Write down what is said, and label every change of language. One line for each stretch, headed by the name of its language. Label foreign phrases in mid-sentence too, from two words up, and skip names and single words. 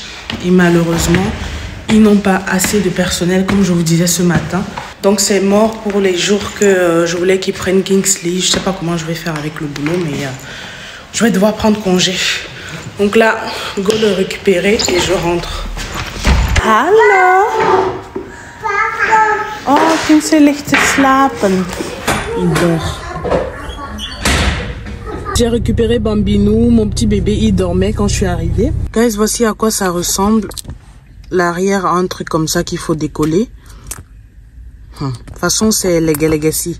French: Et malheureusement, ils n'ont pas assez de personnel, comme je vous disais ce matin. Donc c'est mort pour les jours que je voulais qu'ils prennent Kingsley. Je sais pas comment je vais faire avec le boulot, mais je vais devoir prendre congé. Donc là, go le récupérer et je rentre.
Dutch: Hallo! Oh, Kingsley ligt te slapen.
French: Il dort. J'ai récupéré Bambinou, mon petit bébé, il dormait quand je suis arrivée. Guys, voici à quoi ça ressemble. L'arrière a un truc comme ça qu'il faut décoller. De toute façon, c'est legacy.